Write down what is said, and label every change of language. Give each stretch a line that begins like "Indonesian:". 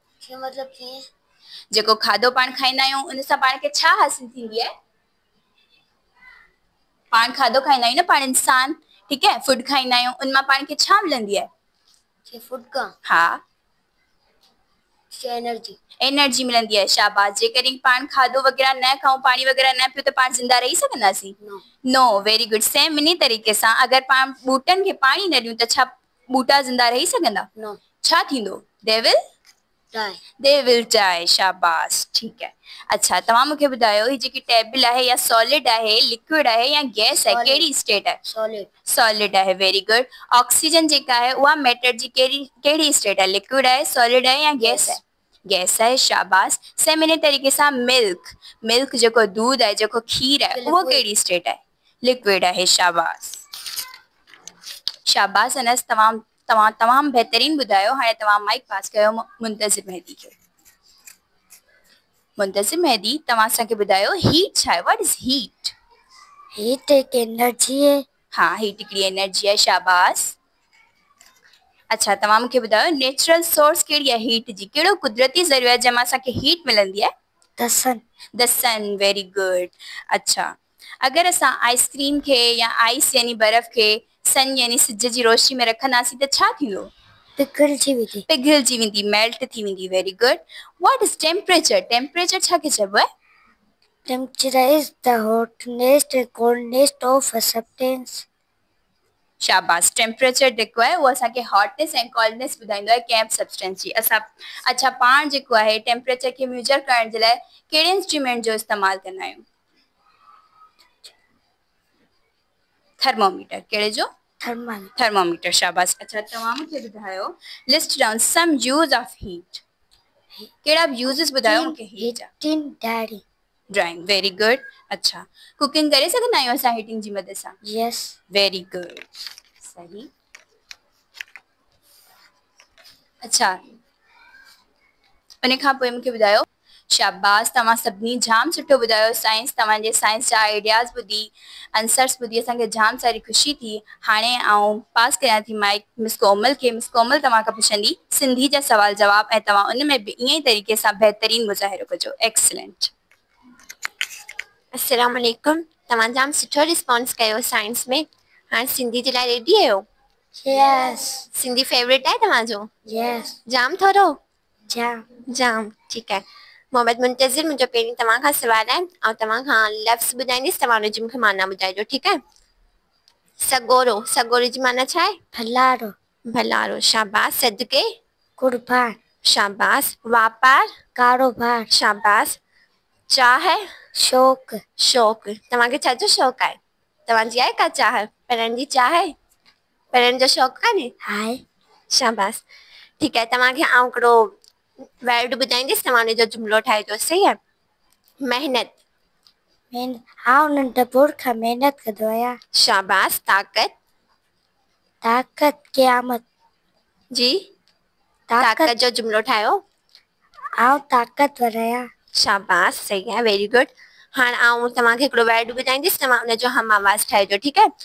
Sindhi: मतलब कीअं? जेको खाधो पाण खाईंदा आहियूं उन सां पाण खे छा हासिल थींदी आहे? पाण खाधो खाईंदा आहियूं न, पाण इंसान, ठीकु है, फूड खाईंदा आहियूं, उन मां पाण खे छा मिलंदी आहे? फूड का? हाँ, एनर्जी मिलंदी आहे, शाबाश। जेकॾहिं पाण खाधो वग़ैरह न खाऊं, पाणी वग़ैरह न पियो, त पाण ज़िंदा रही सघंदासीं?
English: No, very good.
Sindhi: सेम इन्ही तरीक़े सां अगरि पाण ॿूटनि खे पाणी न ॾियूं त छा ॿूटा ज़िंदा रही सघंदा? छा थींदो?
English: They will die. They will die.
Hindi: शाबाश, ठीक है।
Sindhi: अच्छा, तव्हां मूंखे ॿुधायो ही जेकी टेबल आहे या सॉलिड आहे, लिक्विड आहे या गैस आहे,
English: Solid.
Sindhi: कहिड़ी स्टेट आहे?
English: Solid.
Sindhi: सॉलिड आहे,
English: Very good.
Sindhi: ऑक्सीजन जेका आहे उहा मैटर जी कहिड़ी स्टेट आहे, लिक्विड आहे, सॉलिड आहे या गैस आहे? गैस आहे, शाबाश। सेम इन तरीक़े सां मिल्क जेको दूध आहे, जेको खीर आहे, उहो कहिड़ी स्टेट आहे? लिक्विड आहे, शाबाश। शाबाश अनस, तमामु बहितरीन ॿुधायो। हाणे तव्हां माइक पास कयो मुंतज़िर मेहदी खे। मुंतज़िर मेहदी, तव्हां असांखे ॿुधायो हीट छा आहे?
English: What is heat?
Hindi: हीट एक एनर्जी है।
Sindhi: हाँ, हीट हिकिड़ी एनर्जी आहे, शाबाश। अच्छा, तव्हां मूंखे ॿुधायो नेचुरल सोर्स कहिड़ी आहे हीट जी? कहिड़ो कुदरती ज़रियो आहे जंहिंमां असांखे हीट मिलंदी आहे?
English: The sun. The sun, very good.
Sindhi: अच्छा, अगरि असां आइसक्रीम खे या आइस यानी बर्फ़ खे सन यानी सिज जी रोशनी में रखंदासीं त छा थींदो? पिघलजी वेंदी। पिघलजी वेंदी, मेल्ट थी वेंदी,
English: Very good. What is temperature?
Sindhi: Temperature छा खे चइबो आहे?
English: Temperature is the hotness and coldness of a substance.
Sindhi: शाबाश। टेम्परेचर जेको आहे उहो असांखे हॉटनेस ऐं कोल्डनेस ॿुधाईंदो आहे कंहिं बि सब्सटेंस जी। अच्छा, पाण जेको आहे टेम्परेचर खे मेजर करण जे लाइ कहिड़े इंस्ट्रूमेंट जो इस्तेमालु कंदा आहियूं? थर्मोमीटर। कहिड़े जो? थर्मोमीटर, शाबाश। अच्छा, तव्हां मूंखे ॿुधायो
English: List down some use of heat.
Sindhi: कहिड़ा बि यूज़ेस ॿुधायो मूंखे हीट जा।
English: Daddy. Drawing, very good.
Sindhi: अच्छा, कुकिंग करे सघंदा आहियूं असां हीटिंग जी मदद सां?
English: Yes. Very good, सही।
Sindhi: अच्छा, उन खां पोइ मूंखे ॿुधायो। शाबाश, तव्हां सभिनी जाम सुठो ॿुधायो साइंस। तव्हांजे साइंस जा आइडियाज़ ॿुधी, आंसर्स ॿुधी असांखे जाम सारी ख़ुशी थी। हाणे आउं पास कयां थी माइक मिस कोमल खे। मिस कोमल तव्हां खां पुछंदी सिंधी जा सवाल जवाब, ऐं तव्हां उन में बि ईअं ई तरीक़े सां बहितरीन मुज़ाहिरो कजो।
English: Excellent.
Sindhi: अस्सलाम वालेकुम। तव्हां जाम सुठो रिस्पॉन्स कयो साइंस में। हाणे सिंधी जे लाइ रेडी आहियो?
English: Yes.
Sindhi: सिंधी फेवरेट आहे तव्हांजो?
English: Yes.
Sindhi: जाम थोरो? जाम। ठीकु आहे। मोहम्मद मुंतज़िर, मुंहिंजो पहिरीं तव्हां खां सवाल आहे ऐं तव्हां खां लफ़्ज़ ॿुधाईंदसि, तव्हां हुनजी मूंखे माना ॿुधाइजो, ठीकु आहे? सॻोरो जी माना छा आहे? भलारो, शाबाश। सदके? कुर्बान। शाबाश। वापार? कारोबार। शाबाश। चाह? शौक़। तव्हांखे छा जो शौक़ु आहे? तव्हांजी आहे का चाह? पढ़ण जी चाह आहे? पढ़ण जो शौक़ु कान्हे? आहे। शाबाश, ठीकु आहे। तव्हांखे आउं हिकिड़ो वर्ड ॿुधाईंदसि, तव्हां हुनजो जुमिलो ठाहिजो, सही आहे? मेहनत? आउं नंढपण खां महिनत कंदो आहियां। शाबाश। ताक़त? क़यामत जी, ताक़त जो जुमिलो ठाहियो। आउं ताक़तवर आहियां। शाबाश, सही आहे,
English: Very good.
Sindhi: हाणे आउं तव्हांखे हिकिड़ो वर्ड ॿुधाईंदसि, तव्हां हुनजो हम आवाज़ ठाहिजो, ठीकु आहे?